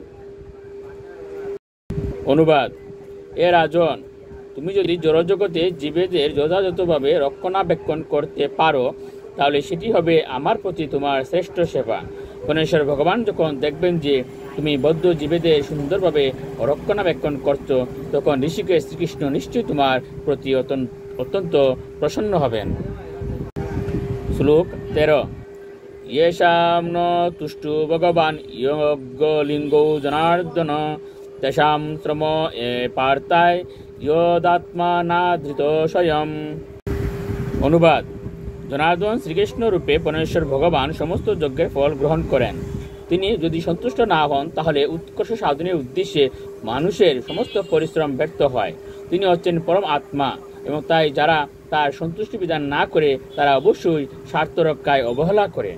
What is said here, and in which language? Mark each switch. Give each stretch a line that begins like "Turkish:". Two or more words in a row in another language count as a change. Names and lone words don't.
Bangla: অনুবাদ: এ রাজন, তুমি যদি জড়জগতে জীবেদের যথাযথভাবে রক্ষণাবেক্ষণ করতে পারো, তাহলে সেটি হবে আমার প্রতি তোমার শ্রেষ্ঠ সেবা। গণেশ্বর ভগবান যখন দেখবেন যে তুমি বদ্ধ জীবেদের সুন্দরভাবে রক্ষণাবেক্ষণ করছো, তখন ঋষিকেশ শ্রীকৃষ্ণ নিশ্চয়ই তোমার প্রতি অত্যন্ত প্রসন্ন হবেন। শ্লোক 13।
Sanskrit: येषां न तुष्टु भगवान् योगलिङ्गो जनार्दन तेषां श्रम ए पार्थाय यदात्मानाधृतो स्वयं।
Bangla: অনুবাদ: জনার্দন শ্রীকৃষ্ণ রূপে পরমেশ্বর ভগবান সমস্ত যজ্ঞের ফল গ্রহণ করেন। তিনি যদি সন্তুষ্ট না হন, তাহলে উৎকর্ষ সাধনের উদ্দেশ্যে মানুষের সমস্ত পরিশ্রম ব্যর্থ হয়। তিনি হচ্ছেন পরম আত্মা এবং তাই যারা তার সন্তুষ্টি বিধান না করে তারা অবশ্যই স্বার্থ রক্ষায় অবহেলা করে।